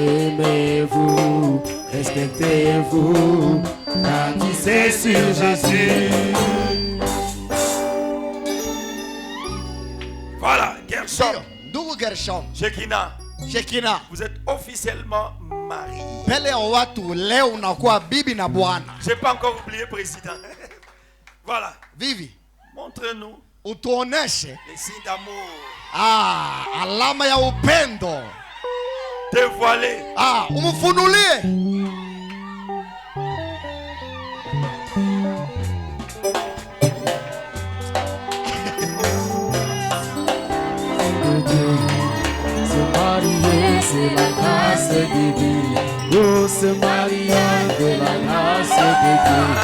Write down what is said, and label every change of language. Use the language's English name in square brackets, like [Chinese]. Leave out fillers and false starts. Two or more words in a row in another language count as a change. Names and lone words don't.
[French] Aimez-vous, respectez-vous, baptisez sur Jésus. Voilà, Gershom, [Swahili] Ndugu Gershom, [French] Shekinah, [Swahili] Shekina, [French] vous êtes officiellement mariés. [Swahili] mbele ya watu leo unakuwa bibi na bwana. [French] Je n'ai pas encore oublié, président. Voilà, [Swahili] Vivi, [French] montre-nous [Swahili] utuoneshe [French] les signes d'amour. [Swahili] alama ya upendo. [French] Dévoilez. [Swahili] Umfunulie. [French] Se marier, c'est la grâce de Dieu. Oh, se marier de la grâce de Dieu.